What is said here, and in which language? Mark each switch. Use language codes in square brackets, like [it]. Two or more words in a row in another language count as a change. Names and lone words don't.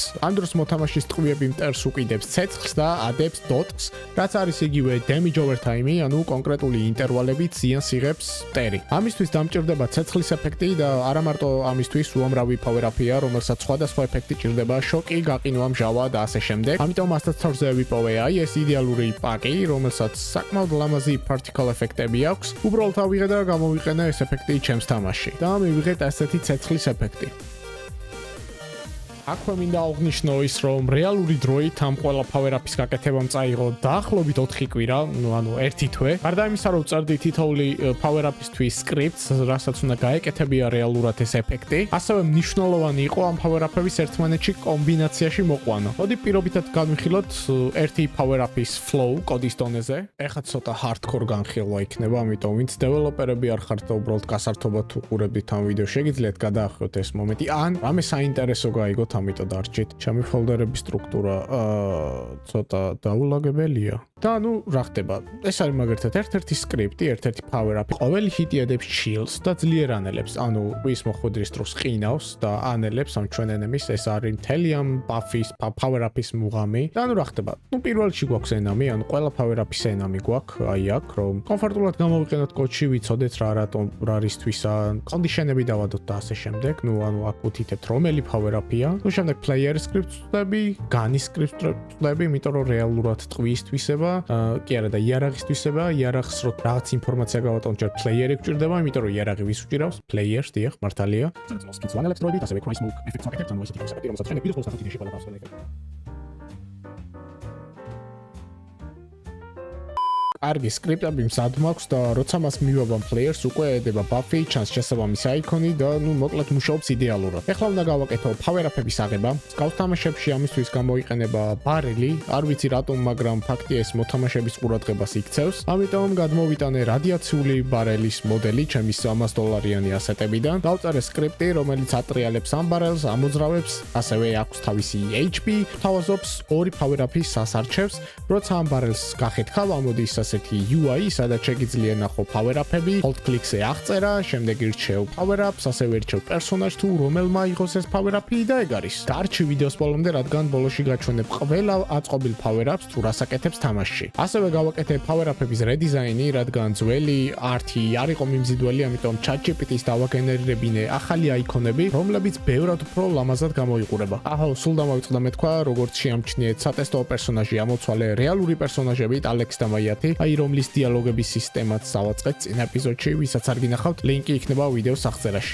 [ka] ამ დროს მოთამაშის ტყვიები მტერს უკიდებს ცეცხლს და ადებს dots, რაც არის იგივე [en] damage over time- [ka] ი, ანუ კონკრეტული ინტერვალებით ზიანს იღებს მტერი. ამისთვის დამჭირდება ცეცხლის ეფექტი და არა მარტო ამისთვის უამრავი [en] power up- [ka] ია, რომელსაც სხვადასხვა ეფექტი ჭირდება, შოკი, გაყინვა, მჟავა და ასე შემდეგ. ამიტომ ასეთთავზე ვიპოვე ეს იდეალური პაკი, რომელსაც საკმაოდ ლამაზი particle ეფექტები აქვს. უბრალოდ ავიღე და გამოვიყენე ეს ეფექტი ჩემს თამაშში. და მივიღეთ ასეთი ცეცხლის ეფექტი. აქვე მინდა აღნიშნო ის, რომ რეალური დროით ამ ყველა [en] power up- [ka] ის გაკეთებამ წაიღო დაახლოებით 4 კვირა, ანუ 1 თვე. გარდა იმისა, რომ წერდი თითოეული [en] power up- [ka] ისთვის scripts, რასაც უნდა გაეკეთებია რეალურად ეს ეფექტი, ასევე მნიშვნელოვანი იყო ამ [en] power up- [ka] ების ერთმანეთში კომბინაციაში მოყვანა. მოდი პირობითად განვიხილოთ ერთი [en] power up-ის flow [ka] კოდის დონეზე. ეხლა ცოტა hardcore განხილვა იქნება, ამიტომ ვინც დეველოპერები არ ხართ და უბრალოდ გასართობად უყურებთ ამ ვიდეოს, შეგიძლიათ გადაახიოთ ეს მომენტი, ან რამე საინტერესო გაიგოთ ამიტომ დარჩით. ჩემი ფოლდერების სტრუქტურა ცოტა დაულაგებელია. და ნუ რა ხდება? ეს არის მაგერთად ერთ-ერთი სკრიპტი, ერთ-ერთი power up. ყოველი ჰიტი ადებს chills და ძლიერ ანელებს. ანუ ის მოხვედრის დროს ყინავს და ანელებს ამ ჩვენ ენემის. ეს არის მთელი ამ buff-ის, [en] power up- [ka] ის მუღამი. და ნუ რა ხდება? ნუ პირველში გვაქვს ენამი, ანუ ყველა [en] power up- [ka] ის ენამი გვაქვს, აი აქ, რომ კომფორტულად გამოვიყენოთ კოდში, ვიცოდეთ რა რატომ რა რისთვისა, კონდიშენები დავადოთ და ასე შემდეგ. ნუ ანუ აქ უთითებთ რომელი [en] power up- [ka] ია. ნუ შემდეგ [en] player script- [ka] ები, [en] gun script- [ka] ები, იმიტომ რომ რეალურად ტყვის თვისება კი არა და იარაღის თვისება, იარაღს რო რაღაც ინფორმაცია გავატონ, ჯერ player-ი გვჭირდება, იმიტომ რომ იარაღი ვის უჭირავს? Player-ს, დიახ, მართალია. სკიც ვანელებს დროებით, ასევე [en] cry smoke [ka] ეფექტს ვაკეთებთ, ანუ ესეთი ეფექტი, რომელსაც შენ ვიდეოს ხოლმე საფრთხეში ყველა დავსვენებ. კარგი სკრიპტები მზად მაქვს და როცა მას მივაბამ players უკვე ედება buff-ი, ჩანს შესაბამისი აიკონი და მოკლედ მუშაობს იდეალურად. ეხლა უნდა გავაკეთო power-up-ების აღება. Scout თამაშებში ამისთვის გამოიყენება ბარელი, არ ვიცი რატომ, მაგრამ ფაქტია ეს მოთამაშეების ყურადღებას იქცევს. ამიტომ გადმოვიტანე რადიაციული ბარელის მოდელი ჩემი $300 ასეტებიდან. დავწერე სკრიპტი, რომელიც ატრიალებს ამ ბარელს, ამოძრავებს, ასევე აქვს თავისი HP, თავაზობს 2 power-up-ის სასარჩევს. როცა ამ ბარელს გახეთქავ, ამოდის ასეთი UI, სადაც შეგიძლია ნახო power-up-ები, [en] hold click- [ka] ზე აღწერა, შემდეგ ირჩევ power-ups, ასევე ირჩევ პერსონაჟს თუ რომელმა იღოს ეს power-up-ი და ეგ არის. დარჩი ვიდეოს ბოლომდე, რადგან ბოლოში გაჩვენებ ყველა აწყობილ power-ups თუ რას აკეთებს თამაშში. ასევე გავაკეთებ power-up-ების redesignი, რადგან ძველი არტი არ იყო მიმზიდველი, ამიტომ ChatGPT-ს დავაგენერირებინე ახალი აიკონები, რომლებიც ბევრად უფრო ლამაზად გამოიყურება. აჰო, სულ დამავიწყდა მეთქვა, როგორც შეამჩნიეთ სატესტო პერსონაჟი ამოცვალე რეალური პერსონაჟებით, ალექს და მაიათი, აი რომლის დიალოგების სისტემაც დავაწყეთ წინ ეპიზოდში, ვისაც არ გინახავთ, ლინკი იქნება ვიდეოს აღწერაში.